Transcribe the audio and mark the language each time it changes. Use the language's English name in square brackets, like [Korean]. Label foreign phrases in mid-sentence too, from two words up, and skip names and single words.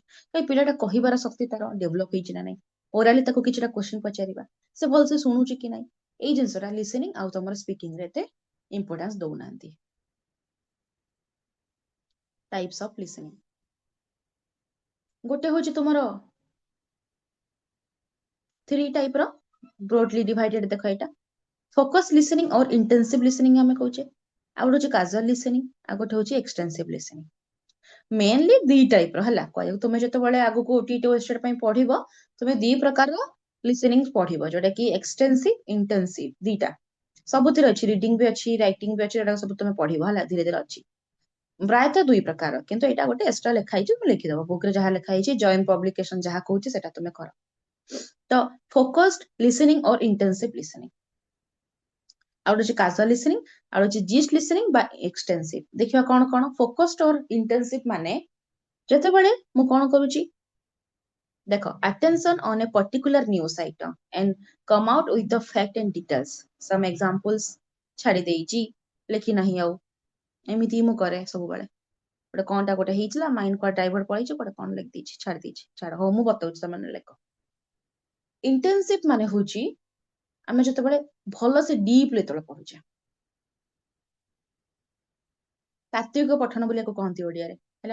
[Odia] କାହିଁ ପିଲାଟା କହିବାର ଶକ୍ତି ତାର ଡେଭଲପ ହେଇଛି ନା ନାଇଁ, ଓରାଲି ତାକୁ କିଛିଟା କ୍ୱେଶ୍ଚନ ପଚାରିବା, ସେ ଭଲସେ ଶୁଣୁଛି କି ନାଇଁ, ଏଇ ଜିନିଷଟା ଲିସନିଂ ଆଉ ତମର ସ୍ପିକିଂ ରେ ଏତେ ଇମ୍ପୋର୍ଟାନ୍ସ ଦଉନାହାନ୍ତି। [English] types of listening [Odia] ଗୋଟେ ହଉଛି ତୁମର 3 ଟାଇପ ର, [English] broadly divided. [Odia] ଦେଖ ଏଇଟା [English] focus listening [Odia] और [English] intensive listening [Odia] ଆମେ କହୁଛେ, ଆଉ ଗୋଟେ ହଉଛି [English] casual listening, [Odia] ଆଉ ଗୋଟେ ହଉଛି [English] extensive listening. [Odia] ମେନଲି 2 ଟାଇପ ର, ହେଲା କହିବାକୁ, ତୁମେ ଯେତେବେଳେ ଆଗକୁ ଓଟିଟି ୱେଷ୍ଟେଡ୍ ପାଇଁ ପଢିବ, ତୁମେ 2 ପ୍ରକାର ଲିସନିଂ ପଢିବ, ଯୋଉଟା କି [English] extensive, intensive, [Odia] ଦିଟା ସବୁଥିରେ ଅଛି, ରିଡିଂ ବି ଅଛି, ରାଇଟିଂ ବି ଅଛି, ଏଟା ସବୁ ତୁମେ ପଢିବ, ହେଲା ଧୀରେ ଧୀରେ ଅଛି। ପ୍ରାୟତଃ 2 ପ୍ରକାର, କିନ୍ତୁ ଏଇଟା ଗୋଟେ ଏକ୍ସଟ୍ରା ଲେଖା ହେଇଛି, ମୁଁ ଲେଖିଦବ ବୁକରେ ଯାହା ଲେଖା ହେଇଛି, ଜଏନ୍ ପବ୍ଲିକେସନ ଯାହା କହୁଛି ସେଟା ତୁମେ କର। ତ [English] focused listening [Odia] और [English] intensive listening, [Odia] ଆଉ ଗୋଟେ [English] casual listening, [Odia] ଆଉ ଗୋଟେ [English] gist listening [Odia] ବା ଏକ୍ସଟେନ୍ସିଭ। ଦେଖିବା କଣ କଣ ଫୋକସ୍ଡ और इंटेंसिव ମାନେ, ଯେତେବେଳେ ମୁଁ କଣ କରୁଛି ଦେଖ, [English] attention on a particular news item and come out with the fact and details, some examples [Odia] ଛାଡି ଦେଇଛି, ଲେଖି ନାହିଁ ଆଉ, ଏମିତି ମୁଁ କରେ ସବୁବେଳେ। ଗୋଟେ କଣଟା ଗୋଟେ ହେଇଥିଲା, ମାଇଣ୍ଡ କୁଆଡେ ଡାଇଭର୍ଟ ପଳେଇଛି, ଗୋଟେ କଣ ଲେଖି ଦେଇଛି, ଛାଡି ଦେଇଛି, ଛାଡ, ହଉ ମୁଁ ବତାଉଛି, ତମେ ଲେଖ। ଇଣ୍ଟେନ୍ସିଭ ମାନେ ହଉଛି ଆମେ ଯେତେବେଳେ ଭଲସେ ଡିପଲି ଯେତେବେଳେ ପଢୁଛେ, ତାତ୍ତ୍ୱିକ ପଠନ ବୋଲି ୟାକୁ କହନ୍ତି ଓଡିଆରେ ହେଲା।